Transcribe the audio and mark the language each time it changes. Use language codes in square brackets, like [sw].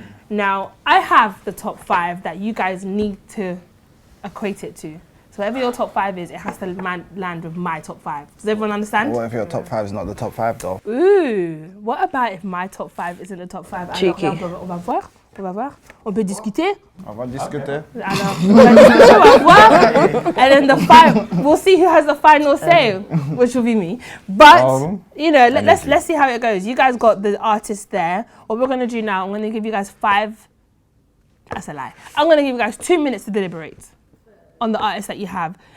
[en] Now, I have the top 5 that you guys need to equate it to. So whatever your top 5 is, it has to land with my top 5. Does everyone understand? What if your top 5 is not the top 5 though? Ooh, what about if my top 5 isn't the top 5? Cheeky. [fr] On va voir. On peut discuter. On va discuter. Alors, on va discuter, on va voir. [en] And then we'll see who has the final say, which will be me. But, you know, let's see how it goes. You guys got the artist there. What we're going to do now, I'm going to give you guys that's a lie. I'm going to give you guys 2 minutes to deliberate on the artist that you have.